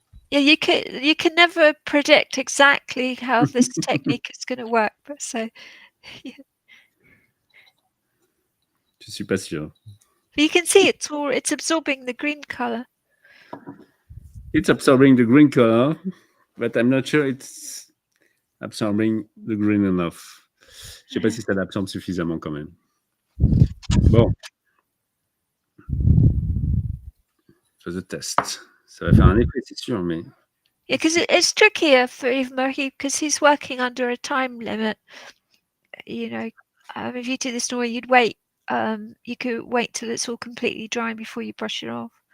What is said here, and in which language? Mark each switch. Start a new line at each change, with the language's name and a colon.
English: Yeah, you can never predict exactly how this technique is going to work, but so yeah.
French: Je suis pas sûr.
English: But you can see it's absorbing the green color. It's absorbing the green color, but I'm not sure it's absorbing the green enough.
French: Je sais pas si ça l'absorbe suffisamment quand même. Bon.
English: For the test.
French: Ça va faire un effet, c'est sûr, mais...
English: Yeah, because it's trickier for Yves because he's working under a time limit. You know, if you do this way, you'd wait. You could wait till it's all completely dry before you brush it off.